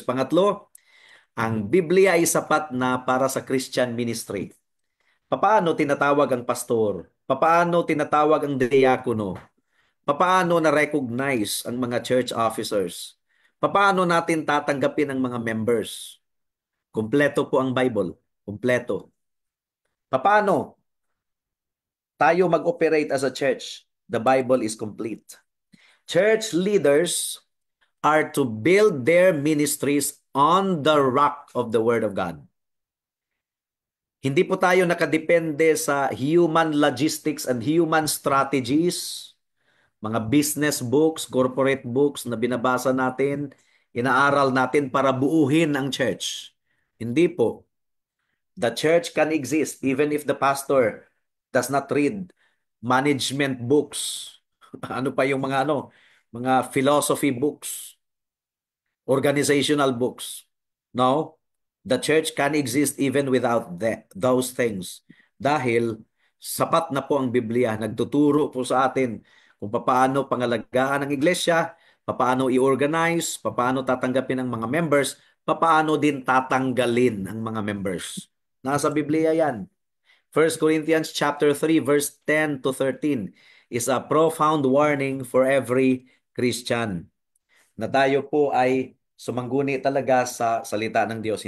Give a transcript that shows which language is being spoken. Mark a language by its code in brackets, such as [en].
[tl] Pangatlo, ang Biblia ay sapat na para sa Christian ministry. Papaano tinatawag ang pastor? Papaano tinatawag ang diakono? Papaano na-recognize ang mga church officers? Papaano natin tatanggapin ang mga members? Kumpleto po ang Bible. Kumpleto. Papaano tayo mag-operate [en] as a church? The Bible is complete. Church leaders are to build their ministries on the rock of the Word of God. [tl] Hindi po tayo nakadepende sa [en] human logistics and human strategies, [tl] mga business books, corporate books na binabasa natin, inaaral natin para buuhin ang church. Hindi po. [en] The church can exist even if the pastor does not read management books. [tl] Ano pa yung mga philosophy books, organizational books. [en] No, the church can exist even without those things. [tl] Dahil sapat na po ang Biblia, nagtuturo po sa atin kung paano pangalagaan ang iglesia, paano i-organize, paano tatanggapin ang mga members, paano din tatanggalin ang mga members. Nasa Biblia yan. [en] 1 Corinthians chapter 3 verse 10 to 13 is a profound warning for every Christian [tl] na tayo po ay sumangguni talaga sa salita ng Diyos.